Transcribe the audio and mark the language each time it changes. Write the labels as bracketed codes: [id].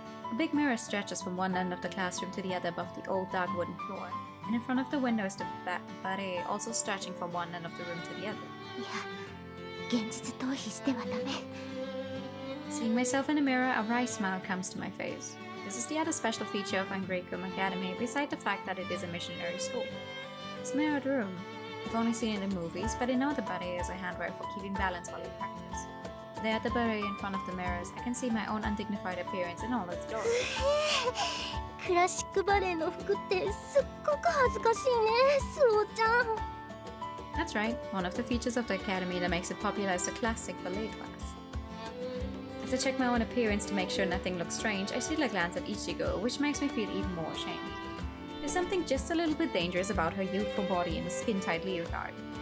[en] A big mirror stretches from one end of the classroom to the other above the old dark wooden floor, and in front of the window is the ballet, also stretching from one end of the room to the other. [ja] いや、現実逃避してはダメ。 [en] Seeing myself in the mirror, a wry smile comes to my face. This is the other special feature of Angrekum Academy, beside the fact that it is a missionary school. This mirrored room. I've only seen it in movies, but I know the ballet is a handwear for keeping balance while you practice. There at the ballet in front of the mirrors, I can see my own undignified appearance in all its glory. [ja] クラシックバレエの服ってすっごく恥ずかしいね、スオちゃん。 [en] That's right, one of the features of the academy that makes it popular is the classic ballet class. As I check my own appearance to make sure nothing looks strange, I steal a glance at Ichigo, which makes me feel even more ashamed. There's something just a little bit dangerous about her youthful body in the skin-tight leotard.